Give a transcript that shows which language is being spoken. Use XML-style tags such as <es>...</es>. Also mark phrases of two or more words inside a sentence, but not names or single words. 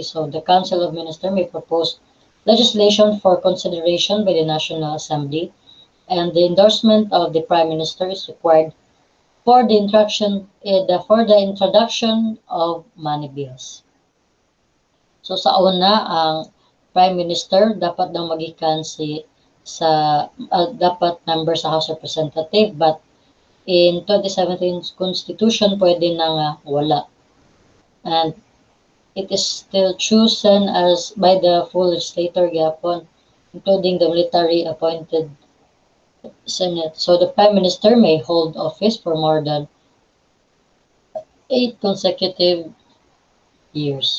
<en>So the Council of Ministers may propose legislation for consideration by the National Assembly, and the endorsement of the Prime Minister is required for the introduction of money bills.</en> <ceb>So sa una, ang Prime Minister dapat daw magikan dapat member sa House of Representatives,</ceb> <en>but in 2017 Constitution</en> <ceb>pwede na nga wala.</ceb> <en>And it is still chosen as by the full legislature gyapon, including the military appointed Senate. So the Prime Minister may hold office for more than 8 consecutive years.</en>